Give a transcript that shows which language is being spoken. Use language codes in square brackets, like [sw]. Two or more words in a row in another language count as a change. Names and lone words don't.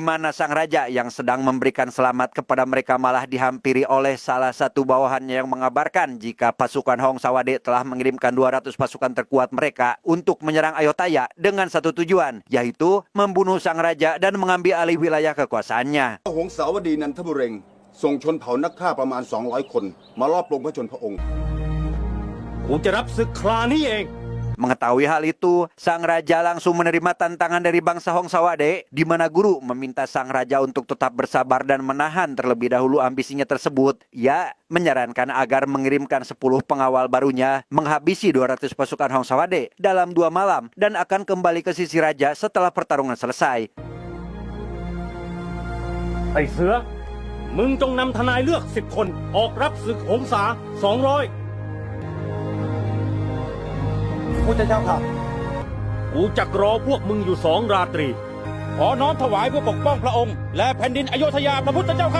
[id] mana sang raja yang sedang memberikan selamat kepada mereka malah dihampiri oleh salah satu bawahannya yang mengabarkan jika pasukan Hong Sawade telah mengirimkan 200 pasukan terkuat mereka untuk menyerang Ayutthaya dengan satu tujuan, yaitu membunuh sang raja dan mengambil alih wilayah kekuasaannya. [th] หงสาวดีนันทบุเรงส่งชนเผ่านักฆ่าประมาณ 200 คนมารอบปลงพระชนพระองค์ กูจะรับศึกครานี้เอง [id] Mengetahui hal itu, sang raja langsung menerima tantangan dari bangsa Hongsawade, di mana guru meminta sang raja untuk tetap bersabar dan menahan terlebih dahulu ambisinya tersebut. Ia menyarankan agar mengirimkan 10 pengawal barunya menghabisi 200 pasukan Hongsawade dalam 2 malam dan akan kembali ke sisi raja setelah pertarungan selesai. [th] ไอ้เสือ มึงจงนำทนายเลือก10 คนออกรับศึกหงสา200 พุทธเจ้าค่ะ กูจักรอพวกมึงอยู่2 ราตรี ขอน้อมถวายเพื่อปกป้องพระองค์ และแผ่นดินอโยธยาพระพุทธเจ้าค่ะ